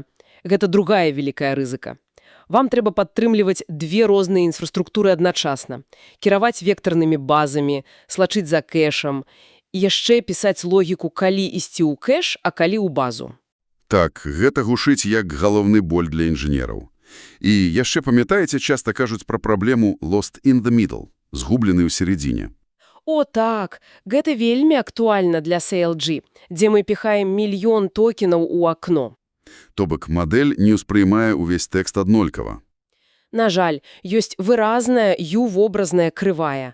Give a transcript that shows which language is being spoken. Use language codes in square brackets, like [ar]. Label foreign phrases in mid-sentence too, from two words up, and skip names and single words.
[be] Гэта другая вялікая рызыка. Вам трэба падтрымліваць две розныя інфраструктуры адначасна. Кіраваць вектарнымі базамі, слачыць за кэшам, і яшчэ пісаць логіку, калі ісці ў кэш, а калі ў базу. Так, гэта гучыць як галоўны боль для інжынераў. І яшчэ памятаеце, часта кажуць пра праблему [en] lost in the middle, [be] згублены ў середзіне. О, так, гэта вельмі актуальна для CLG, дзе мы піхаем мільён токенаў у акно. То бок, мадэль не ўспрымае ўвесь тэкст аднолькава. На жаль, ёсць выразная U-вобразная крывая.